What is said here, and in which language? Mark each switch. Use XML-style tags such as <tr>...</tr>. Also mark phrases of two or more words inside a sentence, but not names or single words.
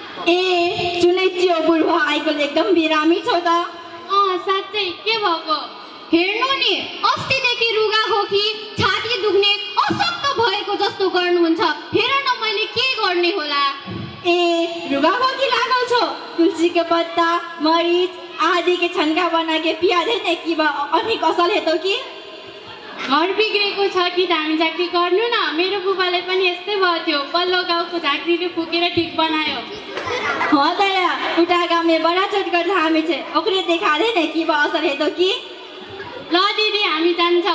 <ne>ए जुनै चियो बुढो आइको एकदम बिरामी छौ त। साँच्चै के भएको? हेर्नु नि, अस्तिदेखि रुगा खोकी छाती दुख्ने अशक्त भएको जस्तो गर्नुहुन्छ। हेर न मैले के गर्ने होला।</ne> <mai>ए रुगा खोकी लागल छो, तुलसी के पत्ता मरीच आदि के छन्का बना के पिया दे ने कि अनि कसल हेतौ कि?</mai> <ne>घर बिग्रेको छ कि धामी झाँक्री गर्नु न। मेरो बुबाले पनि यस्तै भयो थियो, पल्लो गाउँको झाँक्रीले फुकेर ठिक बनायो।</ne> <mai>हाँ दया उठा गाँव में बड़ा चटकर धामी छे, ओकरे देखा दे ने कि असर हेतौ कि?</mai> <ne>ल दिदी हामी जान्छौ।</ne>